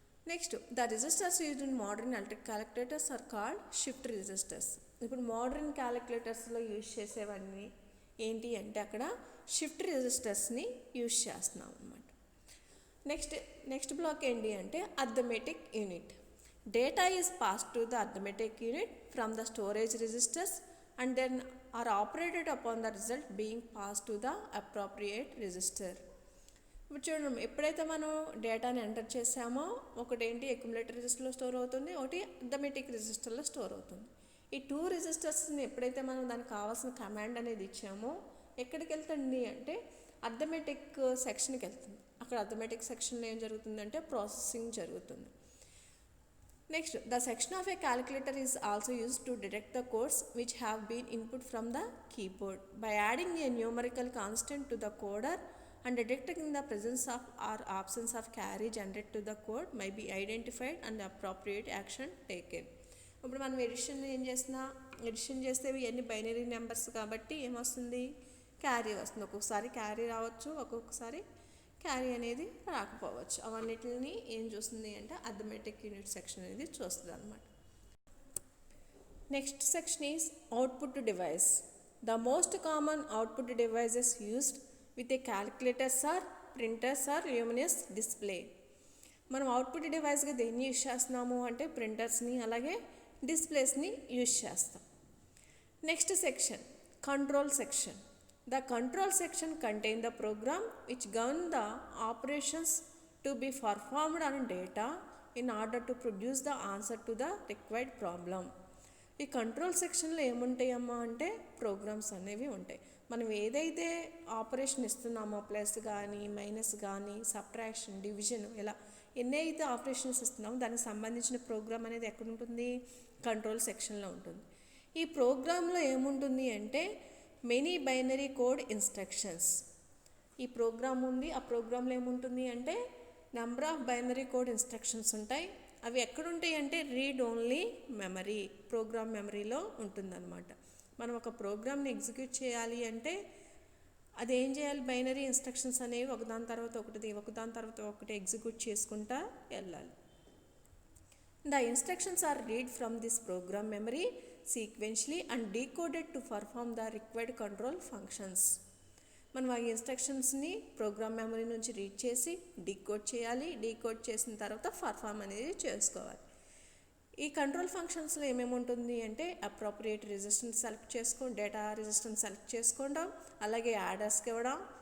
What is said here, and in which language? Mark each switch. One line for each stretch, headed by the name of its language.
English: Next, the registers used in modern electric calculators are called shift registers.
Telugu: ఇప్పుడు modern క్యాలిక్యులేటర్స్లో use చేసేవన్నీ ఏంటి అంటే అక్కడ షిఫ్ట్ రిజిస్టర్స్ని యూజ్ చేస్తున్నాం అన్నమాట. నెక్స్ట్ బ్లాక్ ఏంటి అంటే arithmetic unit.
English: Data is passed to the arithmetic unit from the storage registers and then are operated upon the result being passed to the appropriate register.
Telugu: ఇప్పుడు చూడండి, ఎప్పుడైతే మనం డేటాని ఎంటర్ చేసామో ఒకటి ఏంటి అక్యుములేటర్ రిజిస్టర్లో స్టోర్ అవుతుంది, ఒకటి అర్థమెటిక్ రిజిస్టర్లో స్టోర్ అవుతుంది. ఈ 2 రిజిస్టర్స్ని ఎప్పుడైతే మనం దానికి కావాల్సిన కమాండ్ అనేది ఇచ్చామో ఎక్కడికి వెళ్తుంది అంటే అర్థమెటిక్ సెక్షన్కి వెళ్తుంది. అక్కడ అర్థమెటిక్ సెక్షన్లో ఏం జరుగుతుందంటే ప్రాసెసింగ్ జరుగుతుంది.
English: Next, the section of a calculator is also used to detect the codes which have been input from the keyboard. By adding a numerical constant to the coder and detecting the presence of or absence of carry generated to the code may be identified and appropriate action taken.
Telugu: ఇప్పుడు మనం edition చేస్తే ఇవన్నీ binary numbers కాబట్టి ఏమొస్తుంది? Carry వస్తుంది. ఒక్కొక్కసారి carry రావచ్చు, ఒక్కొక్కసారి క్యారీ అనేది రాకపోవచ్చు. అవన్నిటిని ఏం చూస్తుంది అంటే అర్థమెటిక్ యూనిట్ సెక్షన్ అనేది చూస్తుంది అన్నమాట.
English: Next section is output device. The most common output devices used with a calculators are printers or luminous display.
Telugu: మనం అవుట్పుట్ డివైస్గా దేన్ని యూజ్ చేస్తున్నాము అంటే ప్రింటర్స్ని అలాగే డిస్ప్లేస్ని యూజ్ చేస్తాం.
English: Next section control section. The control section contains the program which governs the operations to be performed on data in order to produce the answer to the required problem.
Telugu: ఈ control సెక్షన్లో ఏముంటాయమ్మా అంటే programmes అనేవి ఉంటాయి. మనం ఏదైతే operation ఇస్తున్నామో plus కానీ minus కానీ subtraction division ఇలా ఎన్నైతే ఆపరేషన్స్ ఇస్తున్నామో దానికి సంబంధించిన ప్రోగ్రామ్ అనేది ఎక్కడ ఉంటుంది? కంట్రోల్ సెక్షన్లో ఉంటుంది. ఈ ప్రోగ్రాంలో ఏముంటుంది అంటే మెనీ బైనరీ కోడ్ ఇన్స్ట్రక్షన్స్. ఈ ప్రోగ్రామ్ ఉంది, ఆ ప్రోగ్రాంలో ఏముంటుంది అంటే number of binary code instructions ఉంటాయి. అవి ఎక్కడుంటాయి అంటే రీడ్ ఓన్లీ మెమరీ, ప్రోగ్రామ్ మెమరీలో ఉంటుందన్నమాట. మనం ఒక ప్రోగ్రామ్ని ఎగ్జిక్యూట్ చేయాలి అంటే అది ఏం చేయాలి? బైనరీ ఇన్స్ట్రక్షన్స్ అనేవి ఒకదాని తర్వాత ఒకటి ఎగ్జిక్యూట్ చేసుకుంటా వెళ్ళాలి.
English: The instructions are read from this program memory sequentially and decoded to perform the required control functions.
Telugu: మనం ఆ ఇన్స్ట్రక్షన్స్ని ప్రోగ్రామ్ మెమరీ నుంచి రీడ్ చేసి డీకోడ్ చేయాలి. డీకోడ్ చేసిన తర్వాత పర్ఫామ్ అనేది చేసుకోవాలి. ఈ కంట్రోల్ ఫంక్షన్స్లో ఏమేమి ఉంటుంది అంటే అప్రోప్రియేట్ రిజిస్టర్ని సెలెక్ట్ డేటా రిజిస్టర్ని సెలెక్ట్ చేసుకోవడం, అలాగే యాడర్స్కి ఇవ్వడం,